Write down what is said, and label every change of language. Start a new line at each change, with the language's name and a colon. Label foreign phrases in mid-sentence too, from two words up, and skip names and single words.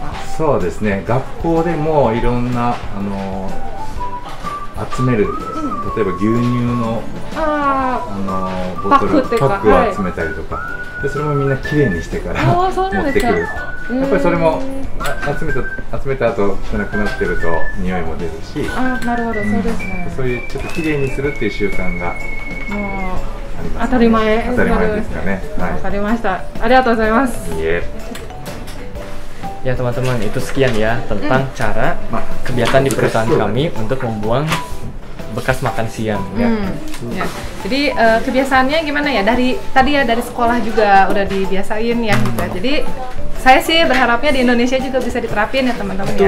Japanese: そうですね、学校でもいろんな集める、例えば牛乳のボトルパックを集めたりとか、でそれもみんなきれいにしてから持ってくる。やっぱりそれも集めた後汚くなってると匂いも出るし、なるほど、そうですね。そういうちょっときれいにするっていう習慣が当たり前ですかね。わかりました。ありがとうございます。
Indonesian: Ya teman-teman, itu sekian ya tentang cara kebiasaan di perusahaan kami untuk membuang bekas makan siang ya. Ya. Jadi kebiasaannya gimana ya? Dari sekolah juga udah dibiasain ya gitu. Jadi saya sih berharapnya di Indonesia juga bisa diterapin ya teman-teman ya.